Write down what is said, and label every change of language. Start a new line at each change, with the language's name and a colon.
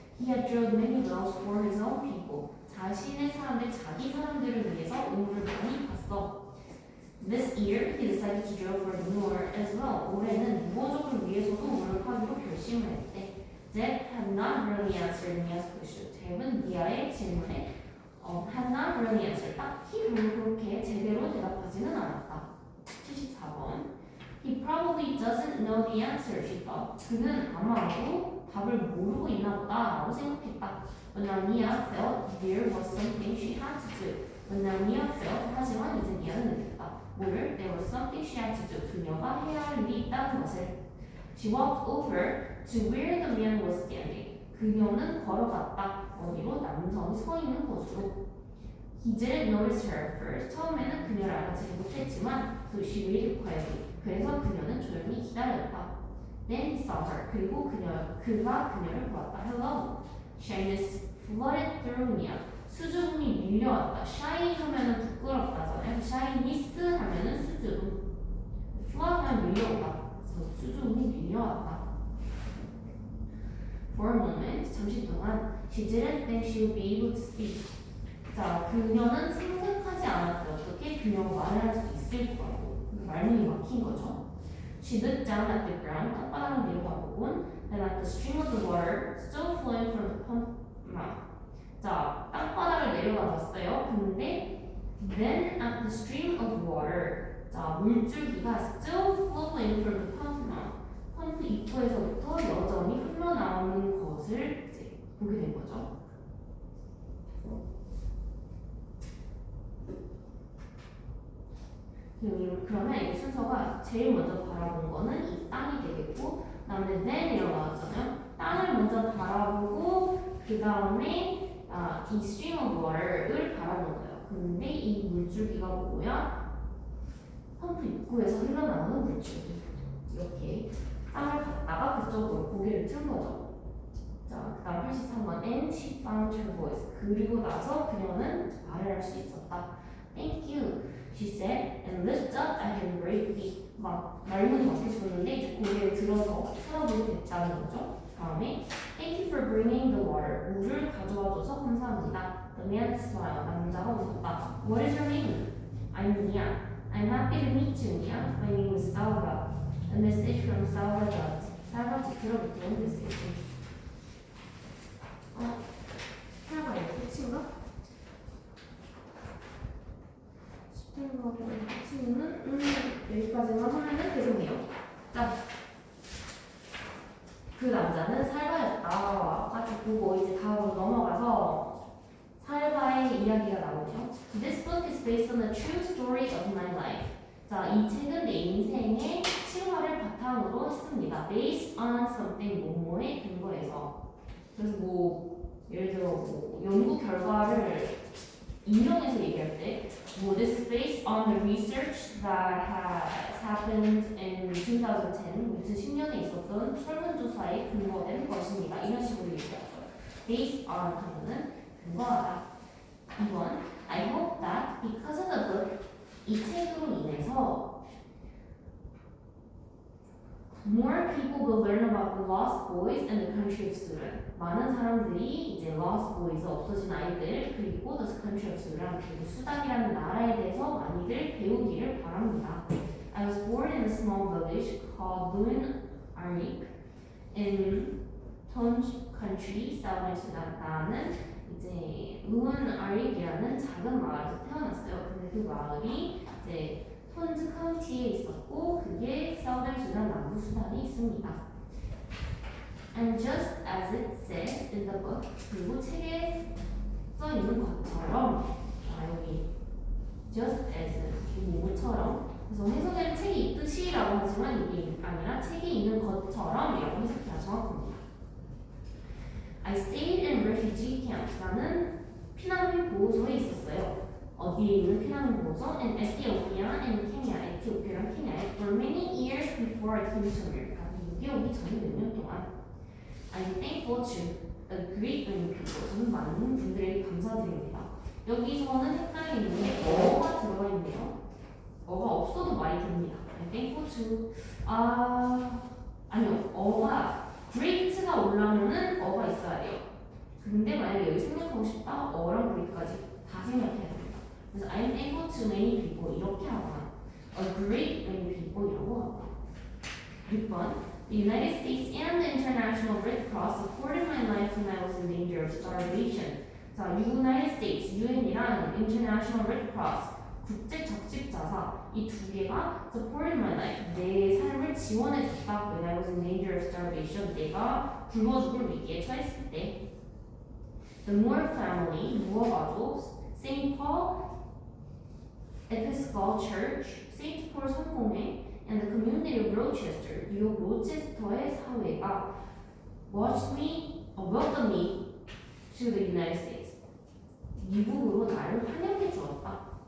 English: He had drilled many wells for his own people.
Korean: 자신의 사람들, 자기 사람들을 위해서 우물을 많이 봤어.
English: This year, he decided to drill for manure as well.
Korean: 올해는 무호족을 위해서도 우물을 파기로 결심을 했대.
English: Deb had not really answered Mia's question.
Korean: 뎁은 미아의 질문에
English: had not really answered.
Korean: 딱히 그렇게 제대로 대답하지는 않았다. 74번.
English: He probably doesn't know the answer, she thought.
Korean: 그는 아마도 답을 모르고 있나 보다 라고 생각했다.
English: But now Mia felt there was something she had to do. But now Mia felt,
Korean: 하지만 이제 미아는 느꼈다. 뭐를?
English: There was something she had to do.
Korean: 그녀가 해야 할 일이 있다는 것을.
English: She walked over to where the man was standing.
Korean: 그녀는 걸어갔다. 어디로? 남성이 서 있는 곳으로.
English: He didn't notice her at first.
Korean: 처음에는 그녀를 알아채지 못했지만
English: so she waited quietly.
Korean: 그래서 그녀는 조용히 기다렸다.
English: Then he saw her.
Korean: 그리고 그가 그녀를 보았다.
English: Hello. Shyness flooded through Mia.
Korean: 수줍음이 밀려왔다.
English: shy
Korean: 하면은 부끄럽다잖아요.
English: shyness
Korean: 하면은 수줍음.
English: flood
Korean: 하면 밀려오다. 그래서 수줍음이 밀려왔다.
English: For a moment,
Korean: 잠시 동안
English: she didn't think she would be able to speak.
Korean: 자, 그녀는 생각하지 않았어요. 어떻게 그녀가 말을 할 수 있을 거라고. 말문이 막힌 거죠.
English: She looked down at the ground.
Korean: 땅바닥을 내려다보곤
English: then at the stream of the water still flowing from the pump mouth.
Korean: 자, 땅바닥을 내려다봤어요. 근데
English: then at the stream of water.
Korean: 자, 물줄기가
English: still flowing from the pump mouth.
Korean: 펌프 입구에서부터 여전히 흘러나오는 것을 이제 보게 된 거죠. 그러면 이 순서가 제일 먼저 바라본 거는 이 땅이 되겠고, 그 다음에
English: then
Korean: 이라고 나왔잖아요. 땅을 먼저 바라보고 그 다음에 이
English: stream of water
Korean: 을 바라본 거예요. 근데 이 물줄기가 뭐야? 펌프 입구에서 흘러나오는 물줄기. 이렇게 땅을 봤다가 그쪽으로 고개를 튼 거죠. 자, 그 다음 83번
English: And she found her voice.
Korean: 그리고 나서 그녀는 말을 할 수 있었다.
English: Thank you, she said, and looked up at him bravely.
Korean: 막 말문이 막혔었는데 이제 고개를 들어서 쳐다보게 됐다는 거죠. 다음에
English: Thank you for bringing the water.
Korean: 물을 가져와줘서 감사합니다.
English: The man smiled.
Korean: 남자가 웃었다.
English: What is your name? I'm Mia. I'm happy to meet you, Mia. My name is Salva. A message from Salva.
Korean: 살바지트로부터 온 메시지. 살바 이거 끝인가? 10번 끝이는 여기까지만 하면은 되겠네요. 자, 그 남자는 살바였다까지 보고 이제 다음으로 넘어가서 살바의 이야기가 나오네요.
English: This book is based on the true story of my life.
Korean: 자, 이 책은 내 인생의 실화를 바탕으로 했습니다.
English: Based on something
Korean: 뭐뭐에 근거해서. 그래서 뭐 예를 들어 뭐 연구 결과를 인용해서 얘기할 때 뭐
English: this is based on the research that has happened in 2010,
Korean: 2010년에 있었던 설문조사에 근거된 것입니다. 이런 식으로 얘기하죠.
English: Based on
Korean: 하면은 근거하다.
English: 2번 I hope that because of the book
Korean: 이 책으로 인해서
English: more people will learn about the lost boys and the country of Sudan.
Korean: 많은 사람들이 이제
English: lost boys,
Korean: 없어진 아이들, 그리고
English: the country of Sudan,
Korean: 그리고 수단이라는 나라에 대해서 많이들 배우기를 바랍니다.
English: I was born in a small village called Lun Arik in Tonj country, southern Sudan.
Korean: 나는 이제 Lun Arik이라는 작은 마을에서 태어났어요. 근데 그 마을이 이제 톤즈 카운티에 있었고 그게 사우던 수단 남부 수단에 있습니다.
English: And just as it says in the book,
Korean: 그리고 책에 써 있는 것처럼 여기
English: just as
Korean: 이모처럼 그래서 해석에는 책이 있듯이라고 하지만 이게 아니라 책에 있는 것처럼이라고 해석해야 정확합니다.
English: I stayed in refugee camps.
Korean: 나는 피난민 보호소에 있었어요. 어디에 있는 피난민 보호소?
English: In Ethiopia and Kenya.
Korean: 에티오피아랑 케냐에
English: for many years before I came to America.
Korean: 미국에 오기 전에 몇 년 동안.
English: I'm thankful to a great many people.
Korean: 저는 많은 분들에게 감사드립니다. 여기서는 헷갈리는 게 어가 들어가 있네요. 어가 없어도 말이 됩니다.
English: I'm thankful to.
Korean: 아니요. 어가 great가 올라오면은 어가 있어야 돼요. 근데 만약에 여기 생략하고 싶다, 어랑 great까지 다 생략해야 됩니다. 그래서
English: I'm thankful to many people
Korean: 이렇게 하거나
English: a great many people
Korean: 이라고 하거나.
English: 6번 The United States and the International Red Cross supported my life when I was in danger of starvation.
Korean: 자, United States, UN이랑 International Red Cross, 국제 적십자사 이 두 개가
English: supported my life,
Korean: 내 삶을 지원해줬다.
English: When I was in danger of starvation,
Korean: 내가 굶어 죽을 위기에 처했을 때.
English: The Moore family,
Korean: 무어 가족,
English: St. Paul Episcopal Church, St. Paul
Korean: 성공회,
English: and the community of Rochester,
Korean: 뉴욕 로체스터의 사회가
English: welcomed me to the United States.
Korean: 미국으로 나를 환영해 주었다.